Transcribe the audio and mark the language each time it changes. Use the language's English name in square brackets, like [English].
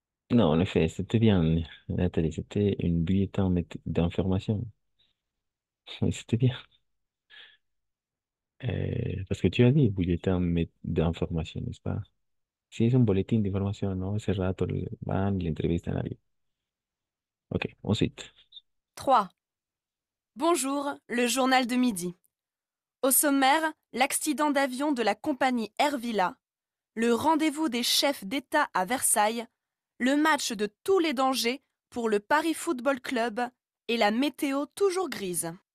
[French] Non, en effet, c'était bien, Nathalie, c'était une bulletin d'information. Oui, c'était bien. Parce que tu as dit bulletin d'information, n'est-ce pas? [Spanish] Si es un boletín de información, ¿no? Ese rato van y le entrevistan a alguien. [French] Ok, ensuite. 3. Bonjour, le journal de midi. Au sommaire, l'accident d'avion de la compagnie Air Villa, le rendez-vous des chefs d'État à Versailles, le match de tous les dangers pour le Paris Football Club et la météo toujours grise.